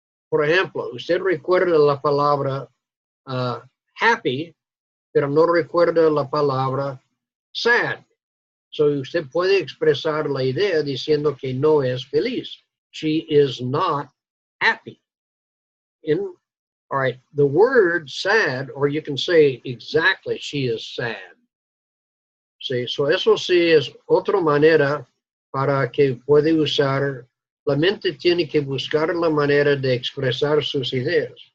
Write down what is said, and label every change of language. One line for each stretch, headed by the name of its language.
Spanish: Por ejemplo, usted recuerda la palabra happy, pero no recuerda la palabra sad. So usted puede expresar la idea diciendo que no es feliz.
English: She is not happy. All right, the word sad, or you can say exactly, she is sad.
Spanish: Sí, so eso sí es otra manera para que puede usar. La mente tiene que buscar la manera de expresar sus ideas.